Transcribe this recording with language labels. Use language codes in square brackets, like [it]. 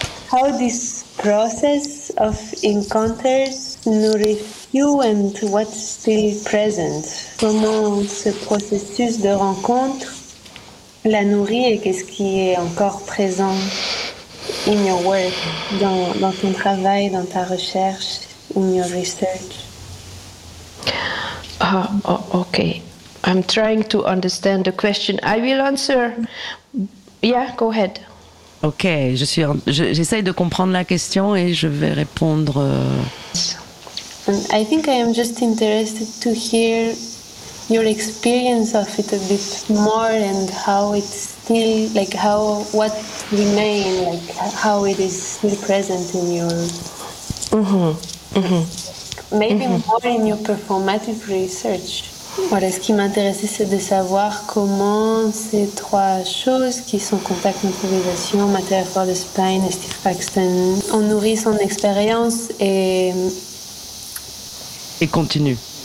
[en] How this process of encounters nourish you and what's still present? [fr] Comment ce processus de rencontre la nourrit et qu'est-ce qui est encore présent [en] in your work, [fr] dans ton travail, dans ta recherche, [en] in your research? Okay. I'm trying to understand the question. I will answer. Yeah, go ahead. [fr] Ok, j'essaye de comprendre la question et je vais répondre. [en] I think I am just interested to hear your experience of it a bit more and how it's still, like how, what remain, like how it is still present in your... more in your performative research. [fr] Voilà, ce qui m'intéressait, c'est de savoir comment ces trois choses qui sont contact improvisation, Material for the Spine et Steve Paxton ont nourri son expérience et continue.